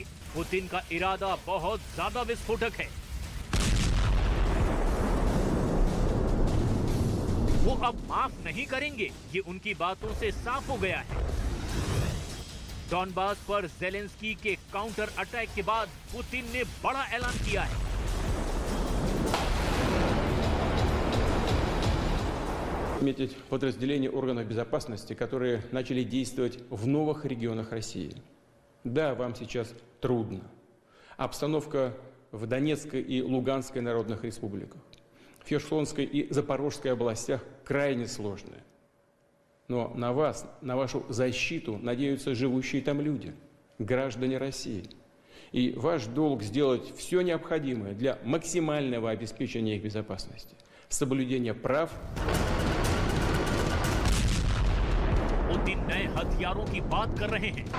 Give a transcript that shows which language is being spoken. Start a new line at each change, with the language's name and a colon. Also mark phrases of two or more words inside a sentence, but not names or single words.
Hindi: पुतिन का इरादा बहुत ज्यादा विस्फोटक है। वो अब माफ नहीं करेंगे, ये उनकी बातों से साफ हो गया है। डॉनबास पर ज़ेलेंस्की के
English: counter attack
Hindi: के बाद पुतिन ने बड़ा ऐलान किया है।
Russian: Отметить подразделения органов безопасности, которые начали действовать в новых регионах России. Да, вам сейчас трудно. Обстановка в Донецкой и Луганской народных республиках, в Херсонской и Запорожской областях крайне сложная. Но на вас, на вашу защиту надеются живущие там люди, граждане России. И ваш долг сделать все необходимое для максимального обеспечения их безопасности, соблюдения прав.
Hindi: पुतिन नए हथियारों की बात कर रहे हैं।